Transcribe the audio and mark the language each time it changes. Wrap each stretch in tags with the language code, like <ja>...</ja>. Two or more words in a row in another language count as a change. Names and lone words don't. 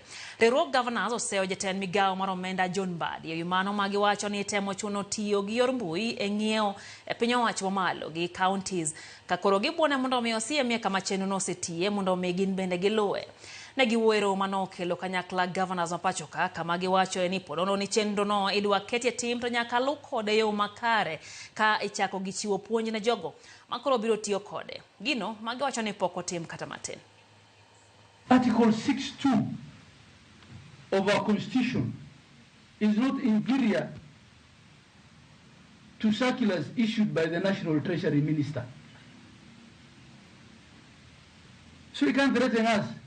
<luo>Riwruok governors oseo jatend migawo mar omenda John Mbadi e mano magi wacho ni temo chuno tiyo gi yor mbui e ng'iewo e piny owacho mamalo gi counties ka koro gibuone mondo mi osiem kama chenro no osetiye mondo mi gin bende giluwe. Negi wuero mano kelo kanyakla governors mapacho ka kama giwacho ni podono ni chenro no idwa ketie tim to nyaka lu kode yo makare ka ichako gi chiwo puonj ne jogo makoro biro tiyo kode. Gino magiwacho ni poko tim kata matin.</luo> <en>Article 6(2) of our constitution is not inferior to circulars issued by the National Treasury Minister. So you can't threaten us.</en>